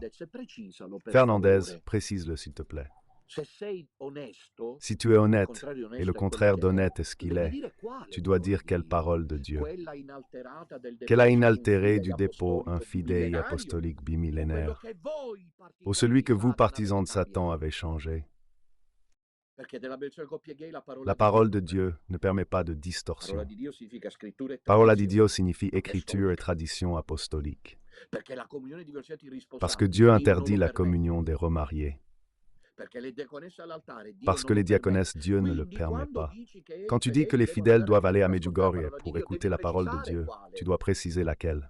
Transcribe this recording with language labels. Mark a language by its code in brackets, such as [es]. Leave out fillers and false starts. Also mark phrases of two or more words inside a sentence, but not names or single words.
[fr] Fernandez, précise-le s'il te plaît. Si tu es honnête, et le contraire d'honnête est ce qu'il est, tu dois dire quelle parole de Dieu. Qu'elle a inaltérée du dépôt un fidei apostolique bimillénaire, ou celui que vous, partisans de Satan, avez changé. La parole de Dieu ne permet pas de distorsion. [it] Parola di Dio [fr] signifie écriture et tradition apostolique. Parce que Dieu interdit la communion des remariés. Parce que les diaconesses, Dieu ne le permet pas. Quand tu dis que les fidèles doivent aller à Medjugorje pour écouter la parole de Dieu, tu dois préciser laquelle.